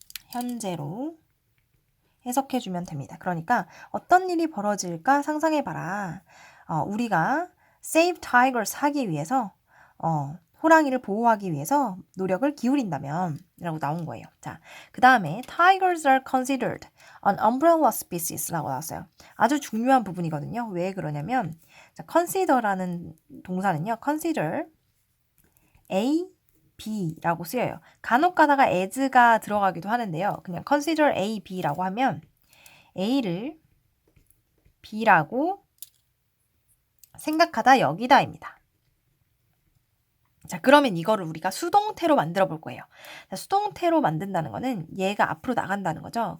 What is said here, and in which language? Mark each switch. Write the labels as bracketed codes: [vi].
[ko] 현재로 해석해주면 됩니다. 그러니까 어떤 일이 벌어질까 상상해봐라. 우리가 [en] save tigers [ko] 하기 위해서 호랑이를 보호하기 위해서 노력을 기울인다면 라고 나온 거예요. 자, 그 다음에 [en] tigers are considered an umbrella species [ko] 라고 나왔어요. 아주 중요한 부분이거든요. 왜 그러냐면 자, consider라는 동사는요. consider A, B라고 쓰여요. 간혹 가다가 as가 들어가기도 하는데요. 그냥 consider A, B라고 하면 A를 B라고 생각하다 여기다입니다. 자, 그러면 이거를 우리가 수동태로 만들어 볼 거예요. 자, 수동태로 만든다는 거는 얘가 앞으로 나간다는 거죠.